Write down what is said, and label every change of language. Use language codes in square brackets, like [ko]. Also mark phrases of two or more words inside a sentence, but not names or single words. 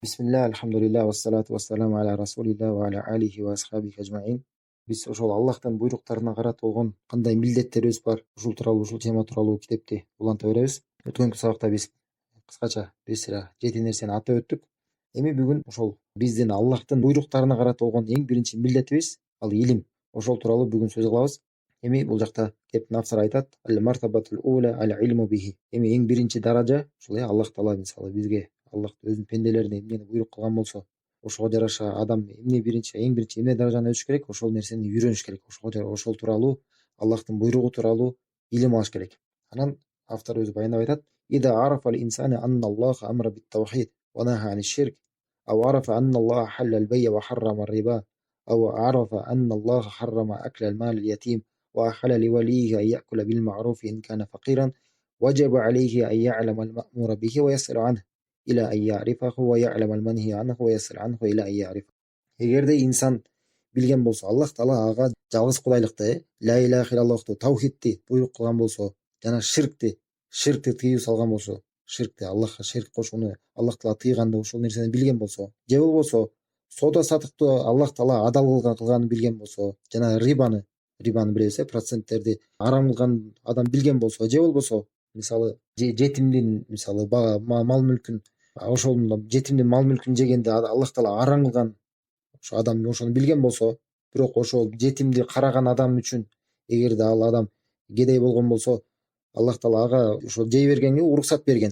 [ar] بسم الله، الحمد لله، والصلاة والسلام على رسول الله وعلى آله وأصحابه أجمعين. [ky] Биз ошол Аллахтын буйруктарына карата болгон кандай милдеттерибиз бар, ушул тууралуу, ушул тема тууралуу китепти уланта беребиз. Өткөнкү сабакта биз кыскача бир сыйра 7 нерсени атап өттүк. Эми бүгүн ошол биздин Аллахтын буйруктарына карата болгон эң биринчи милдетибиз ал илим. Ошол тууралуу бүгүн сөз кылабыз. Эми бул жакта китептин автору айтат: [ar] "المرتبة الأولى العلم به". [ky] Эми эң биринчи даража ушул Аллах Таала мисалы бизге Аллах өзүнүн пенделерине эмнени буйрук кылган болсо, ошого жараша адам эң биринчи эмне даражаны өтүш керек? Ошол нерсени үйрөнүш керек. Ошол тууралуу Аллахтын буйругу тууралуу илим алыш керек. Анан автор өзү баяндап айтат: [ar] "إذا عرف الإنسان أن الله أمر بالتوحيد ونهى عن الشرك أو عرف أن الله أحل البيع وحرم الربا أو عرف أن الله حرم أكل مال اليتيم وأحل لوليه أن يأكل بالمعروف إن كان فقيرا وجب عليه أن يعلم المأمور به ويسأل عنه إلى أن يعرفه ويعلم المنهي عنه ويسأل عنه إلى أن يعرفه." [ky] Эгерде инсан билген болсо, Аллах Таала ага жалгыз кудайлыкты, [ar] لا إله إلا الله, [ky] таухидти буйрук кылган болсо, жана ширкти тыюу салган болсо, Аллахка ширк кошууну Аллах Таала тыйганда ошол нерсени билген болсо, же болбосо соода сатыкты Аллах Таала адал кылганын билген болсо, жана рибаны билебиз, проценттерди арам кылган адам билген болсо, же болбосо мисалы жетимдин мисалы мал мүлкүн жетимдин мал мүлкүн жегенде Аллах Таала арам кылган ошо адам ошону билген болсо, бирок ошол жетимди караган адам үчүн эгерде ал адам кедей болгон болсо, Аллах Таала ага ошол жей бергенге уруксат берген.